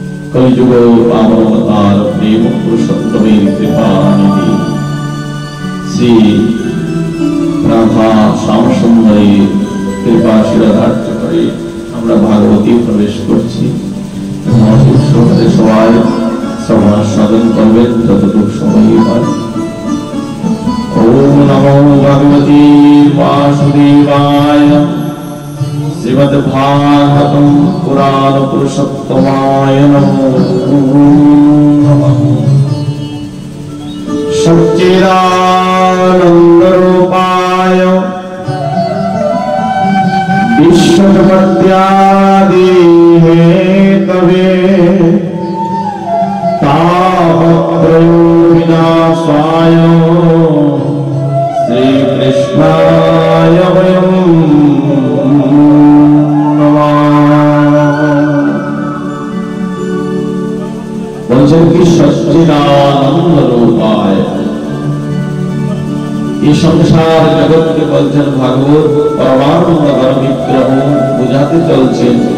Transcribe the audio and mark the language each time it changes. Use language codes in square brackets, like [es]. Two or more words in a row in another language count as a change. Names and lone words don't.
[bn] কলিযুগ পাবনাবতার প্রেম পুরুষোত্তমের কৃপানিধি শ্রী রাধা শ্যামসুন্দরের কৃপা শিরোধার্য করে আমরা ভাগবতী প্রবেশ করছি। সবাই শ্রবণ সাধন করবেন যতটুকু সময় হয়। [sa] ओम नमो भगवते वासुदेवाय श्रीमद् भागवतम पुराण पुरुषोत्तमाय नमो नमः। सच्चिदानंद रूपाय विश्वजगत्यादि हेतवे तापत्रयो विनाशाय श्री कृष्णाय वयं नमः। [bn] বলছেন কি সচ্চিদানন্দ রূপায়, এই সংসার জগৎকে বলছেন ভাগবত পরমানন্দ বিগ্রহ বুঝাতে চলছেন।